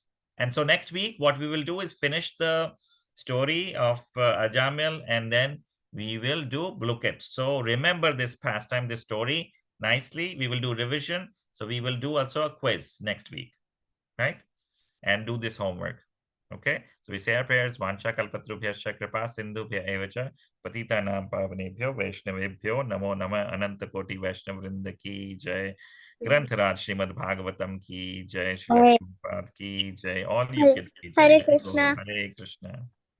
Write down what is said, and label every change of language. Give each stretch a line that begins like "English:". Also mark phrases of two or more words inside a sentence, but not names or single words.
English: And so next week, what we will do is finish the story of Ajamil, and then we will do Bluket. So remember this pastime, this story nicely. We will do revision. So we will do also a quiz next week, right? And do this homework. Okay. So we say our prayers.
Sanskrit: वाञ्छा कल्पतरुभ्यश्च कृपा सिन्धुभ्य एवच पतितानां पावनेभ्यो वैष्णवेभ्यो नमो नमः
Hindi: अनंत कोटि वैष्णव वृंद की जय. ग्रंथराज श्रीमद् भागवतम की जय, श्रील Hare प्रभुपाद की जय,
English: all you
Hindi: Hare किड्स की जय। Hare
English: Let's go. Krishna.
Hindi: हरे कृष्णा।